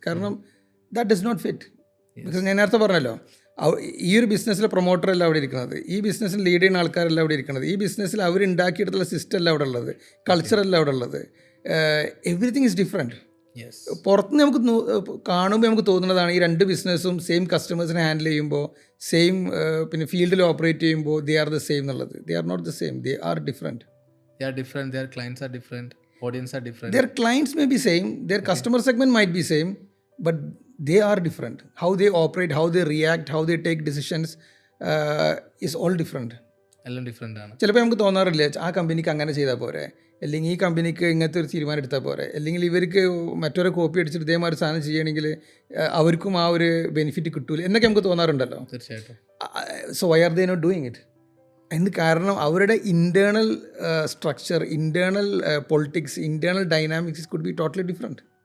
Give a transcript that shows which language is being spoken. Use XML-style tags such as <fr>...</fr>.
<ml>കാരണം</ml> <en>That does not fit.</en> <ml>Because ഞാൻ നേരത്തെ പറഞ്ഞല്ലോ, ഈ ഒരു ബിസിനസ്സിലെ പ്രൊമോട്ടറല്ല അവിടെ ഇരിക്കുന്നത്, ഈ ബിസിനസ്സിൽ ലീഡ് ചെയ്യുന്ന ആൾക്കാരല്ല അവിടെ ഇരിക്കുന്നത്, ഈ ബിസിനസ്സിൽ അവരുണ്ടാക്കിയെടുത്തുള്ള സിസ്റ്റം അല്ല അവിടെ ഉള്ളത്, കൾച്ചറല്ല അവിടെ ഉള്ളത്.</ml> <en>Everything is different.</en> <ml>പുറത്തുനിന്ന് നമുക്ക് കാണുമ്പോൾ നമുക്ക് തോന്നുന്നതാണ് ഈ രണ്ട് ബിസിനസ്സും സെയിം കസ്റ്റമേഴ്സിനെ ഹാൻഡിൽ ചെയ്യുമ്പോൾ, സെയിം പിന്നെ ഫീൽഡിൽ ഓപ്പറേറ്റ് ചെയ്യുമ്പോൾ</ml> <en>they are the same</en> <ml>എന്നുള്ളത്.</ml> <en>They are not the same, they are different. Their clients are different, audience are different. Their clients may be same, their customer segment might be same, but they are different. How they operate, how they react, how they take decisions is all different.</en> <ml>എല്ലാം different ആണ്. ചിലപ്പോൾ നമുക്ക് തോന്നാറില്ല ആ കമ്പനിക്ക് അങ്ങനെ ചെയ്താൽ പോരെ, അല്ലെങ്കിൽ ഈ കമ്പനിക്ക് ഇങ്ങനത്തെ ഒരു തീരുമാനം എടുത്താൽ പോരെ, അല്ലെങ്കിൽ ഇവർക്ക് മറ്റൊരു കോപ്പി അടിച്ചിട്ട് ഇതേമാതിരി സാധനം ചെയ്യണമെങ്കിൽ അവർക്കും ആ ഒരു ബെനിഫിറ്റ് കിട്ടൂല എന്നൊക്കെ നമുക്ക് തോന്നാറുണ്ടല്ലോ. തീർച്ചയായിട്ടും.</ml> <en>So why are they not doing it?</en> <ml>അതിന് കാരണം അവരുടെ internal structure, internal politics, internal dynamics</ml> <en>Could be totally different.</en>